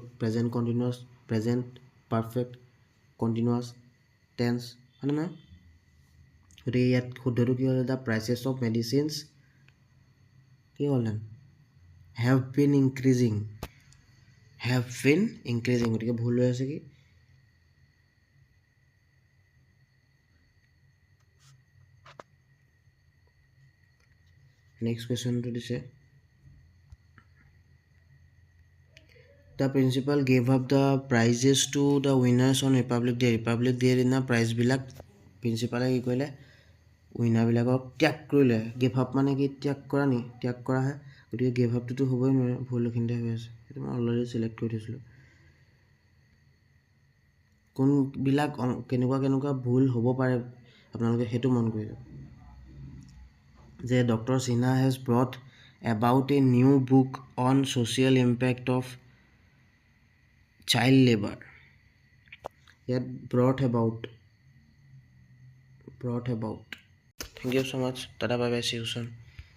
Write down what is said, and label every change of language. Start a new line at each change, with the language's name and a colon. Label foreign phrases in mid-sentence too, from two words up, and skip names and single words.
Assamese: গতিকে এইটো
English: present perfect continuous tense
Assamese: হয়নে নহয় গতিকে ইয়াত শুদ্ধটো কি হ'ল
English: the prices of medicines
Assamese: কি হ'লহেঁতেন
English: have been increasing
Assamese: গতিকে ভুল হৈ আছে কি
English: নেক্সট কুৱেশ্যনটো দিছে the principal gave up the prizes to the winners on Republic
Assamese: ডে দিনা প্ৰাইজবিলাক প্ৰিন্সিপালে কি কৰিলে উইনাৰবিলাকক ত্যাগ কৰিলে
English: gave up
Assamese: মানে কি ত্যাগ কৰা নি ত্যাগ কৰাহে গতিকে
English: gave up
Assamese: হ'বই নোৱাৰে ভুল এইখিনিতে হৈ আছে সেইটো মই অলৰেডি চিলেক্ট কৰি থৈছিলোঁ কোনবিলাক কেনেকুৱা ভুল হ'ব পাৰে আপোনালোকে সেইটো মন কৰিব
English: যে Doctor Sinha has brought about a new book on social impact of child labour ইয়াত brought about thank you so much tata bye bye see you soon